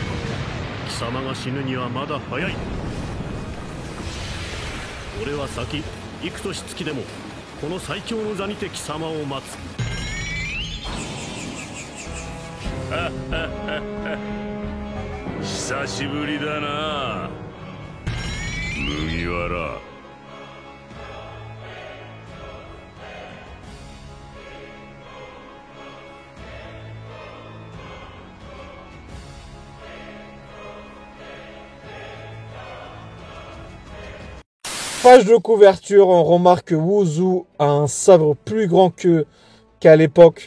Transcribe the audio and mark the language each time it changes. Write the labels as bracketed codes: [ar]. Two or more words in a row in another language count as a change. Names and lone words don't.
[ja] 貴様が死ぬにはまだ早い。俺は先幾年月でもこの最強の座にて貴様を待つ。久しぶりだな麦わら。 [fr] Page de couverture, on remarque que Wuzu a un sabre plus grand qu'à l'époque.